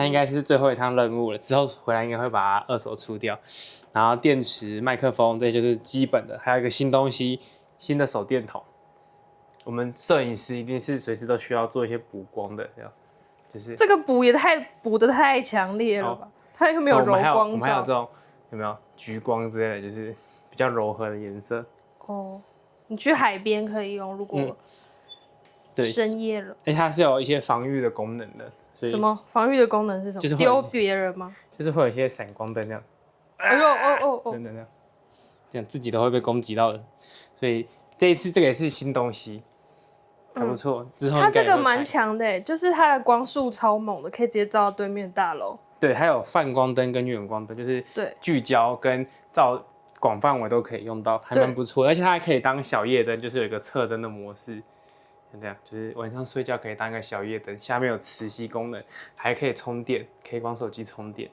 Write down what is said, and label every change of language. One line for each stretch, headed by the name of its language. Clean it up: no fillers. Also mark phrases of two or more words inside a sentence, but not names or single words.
Chinese: 他應該是最後一趟任務了，之後回來應該會把它二手出掉。然後電池、麥克風，這就是基本的。還有一個新東西，新的手電筒。我們攝影師一定是隨時都需要做一些補光的，就是這個補得太強烈了吧？它又沒有柔光罩。我們還有這種有沒有橘光之類的，就是比較柔和的顏色。哦，你去海邊可以用，如果深夜了。而且它是有一些防禦的功能的。什麼防禦的功能是什么？就是丟別人嗎？就是會有一些閃光燈那樣。哎呦哦，等等，這樣自己都會被攻擊到的。所以這一次這個也是新東西。還不錯，之後它這個蠻強的，就是它的光束超猛的，可以直接照到對面大樓。對，還有泛光燈跟遠光燈，就是聚焦跟照廣範圍都可以用到，還蠻不錯。而且它還可以當小夜燈，就是有一個側燈的模式，像這樣，就是晚上睡覺可以當一個小夜燈。下面有磁吸功能，還可以充電，可以幫手機充電。